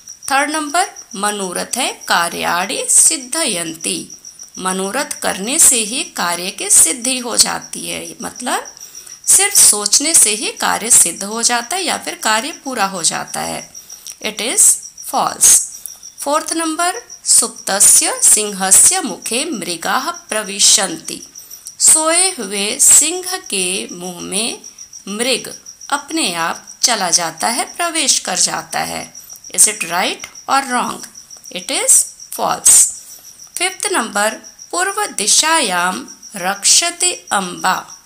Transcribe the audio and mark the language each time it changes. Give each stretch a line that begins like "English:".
English: third number,
Sanskrit: मनोरथ है कार्याणि सिद्धयन्ति।
Hindi: मनोरथ करने से ही कार्य की सिद्धि हो जाती है, मतलब सिर्फ सोचने से ही कार्य सिद्ध हो जाता है या फिर कार्य पूरा हो जाता है।
English: It is false. Fourth number,
Sanskrit: सुप्तस्य सिंहस्य मुखे मृगाः प्रविशन्ति।
Hindi: सोए हुए सिंह के मुंह में मृग अपने आप चला जाता है, प्रवेश कर जाता है।
English: Is it right और wrong. It is false. Fifth number,
Sanskrit: पूर्व दिशायां रक्षते अम्बा।